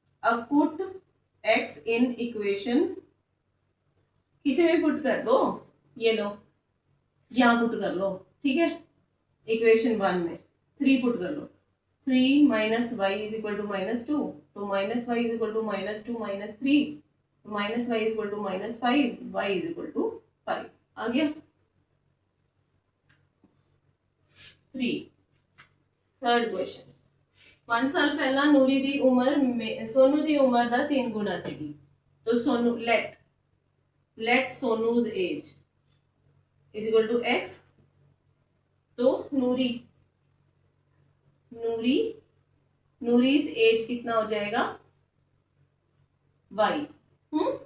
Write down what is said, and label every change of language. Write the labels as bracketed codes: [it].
[en] अब put x in equation, [hi] किसी में पुट कर दो, ये लो यहाँ पुट कर लो। ठीक है, [en] Equation 1 में 3 put कर लो, 3 minus y is equal to minus 2, तो minus y is equal to minus 2 minus 3, minus y is equal to minus 5, y is equal to 5 आ गया। [pa] 3 [en] third question, [pa] 5 साल पहला ਨੂਰੀ ਦੀ ਉਮਰ ਸੋਨੂ ਦੀ ਉਮਰ ਦਾ 3 ਗੁਣਾ ਸੀਗੀ। [en] तो Sonu let Sonu's age is equal to x। [hi] तो [en] नूरीज एज [hi] कितना हो जाएगा y।